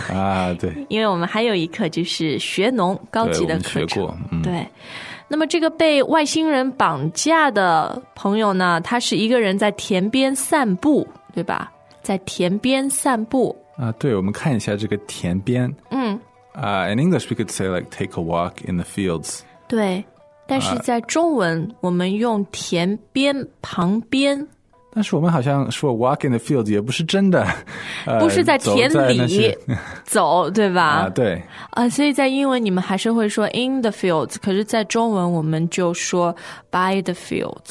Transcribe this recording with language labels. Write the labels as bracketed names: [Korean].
[Chinese] 啊，对。因为我们还有一课就是学农高级的课程。对。我们学过对。那么这个被外星人绑架的朋友呢，他是一个人在田边散步，对吧？在田边散步。啊、对，我们看一下这个田边。 [English] In English, we could say like take a walk in the fields. [Chinese] 对，但是在中文我们用田边旁边。但是我们好像说 [English] walk in the fields [Chinese] 也不是真的。不是在田里走对吧？对。所以在英文你们还是会说 [English] in the fields， [Chinese] 可是在中文我们就说 [English] by the fields。